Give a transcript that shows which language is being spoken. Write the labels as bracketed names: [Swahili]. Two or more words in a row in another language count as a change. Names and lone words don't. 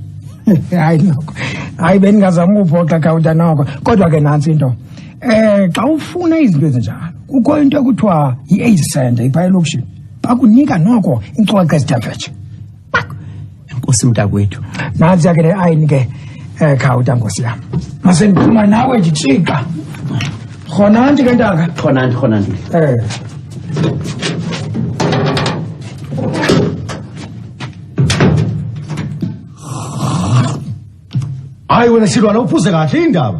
[Xhosa] Hayi noko. Hayi beningazama ukuphoxa khawuta noko. Kodwa ke nansi into. Xa ufuna izinto ezinjalo kukho into ekuthiwa yi- [English] AIDS center [Xhosa] ipha elokishini. Bakunika noko incwadi ezidafetshe. Enkosi mntakwethu. Nansi ke le ayini ke khawuta Nkosi yami. Mase ndiphuma nawe nditshika. Khona nje ke ntaka. Khona nje. [Zulu] Hayi wena silwana uphuze kahle indaba.